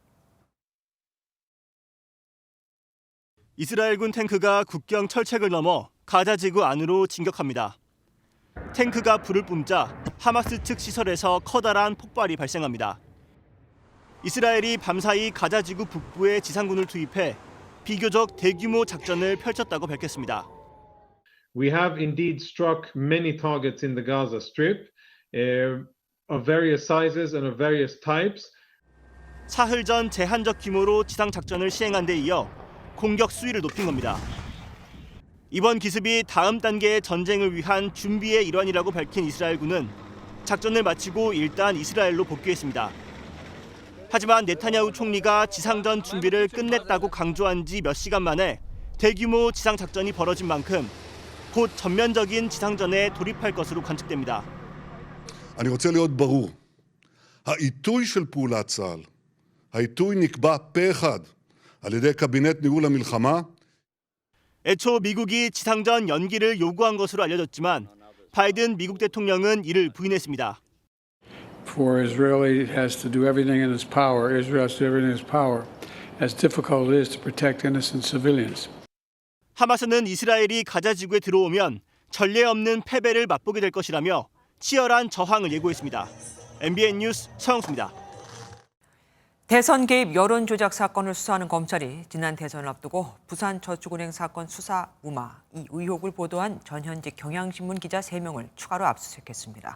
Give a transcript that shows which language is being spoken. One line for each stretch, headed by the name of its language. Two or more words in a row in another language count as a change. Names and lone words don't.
Korean: 이스라엘군 탱크가 국경 철책을 넘어 가자 지구 안으로 진격합니다. 탱크가 불을 뿜자 하마스 측 시설에서 커다란 폭발이 발생합니다. 이스라엘이 밤사이 가자 지구 북부에 지상군을 투입해 비교적 대규모 작전을 펼쳤다고 밝혔습니다.
English: We have indeed struck many targets in the Gaza Strip of various sizes and of various types.
Korean: 사흘 전 제한적 규모로 지상 작전을 시행한 데 이어 공격 수위를 높인 겁니다. 이번 기습이 다음 단계의 전쟁을 위한 준비의 일환이라고 밝힌 이스라엘군은 작전을 마치고 일단 이스라엘로 복귀했습니다. 하지만 네타냐후 총리가 지상전 준비를 끝냈다고 강조한 지 몇 시간 만에 대규모 지상 작전이 벌어진 만큼 곧 전면적인 지상전에 돌입할 것으로 관측됩니다.
Hebrew: אני רוצה להיות ברור. העיתוי של פעולת צה"ל, העיתוי נקבע פה אחד על ידי קבינט ניהול המלחמה.
Korean: 애초 미국이 지상전 연기를 요구한 것으로 알려졌지만 바이든 미국 대통령은 이를 부인했습니다.
English: For Israel has to do everything in its power. Israel has to do everything in its power, as difficult it is to protect innocent civilians.
Korean: 하마스는 이스라엘이 가자 지구에 들어오면 전례 없는 패배를 맛보게 될 것이라며 치열한 저항을 예고했습니다. MBN 뉴스 서영수입니다. 대선 개입 여론 조작 사건을 수사하는 검찰이 지난 대선을 앞두고 부산저축은행 사건 수사 무마, 이 의혹을 보도한 전현직 경향신문 기자 3명을 추가로 압수수색했습니다.